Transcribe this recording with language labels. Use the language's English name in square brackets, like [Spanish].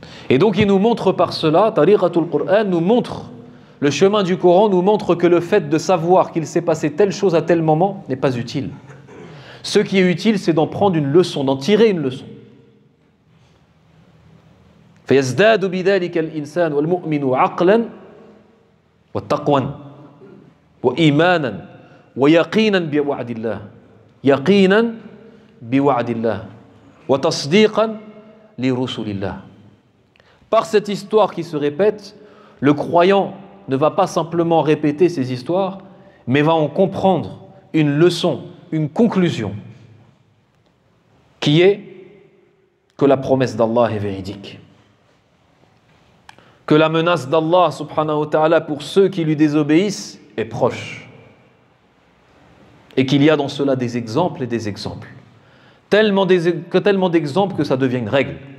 [French] Et donc il nous montre par cela, Tariqatul Qur'an nous montre, le chemin du Coran nous montre que le fait de savoir qu'il s'est passé telle chose à tel moment n'est pas utile. Ce qui est utile, c'est d'en prendre une leçon, d'en tirer une leçon. [Arabic] فيزداد بذلك الإنسان والمؤمن عقلا وتقوى وإيمانا ويقينا بوعد الله يقينا بوعد الله وتصديقا لرسل الله. [French] Par cette histoire qui se répète, le croyant ne va pas simplement répéter ces histoires, mais va en comprendre une leçon, une conclusion, qui est que la promesse d'Allah est véridique, que la menace d'Allah subhanahu wa ta'ala pour ceux qui lui désobéissent est proche, et qu'il y a dans cela des exemples et des exemples, tellement d'exemples que ça devient une règle.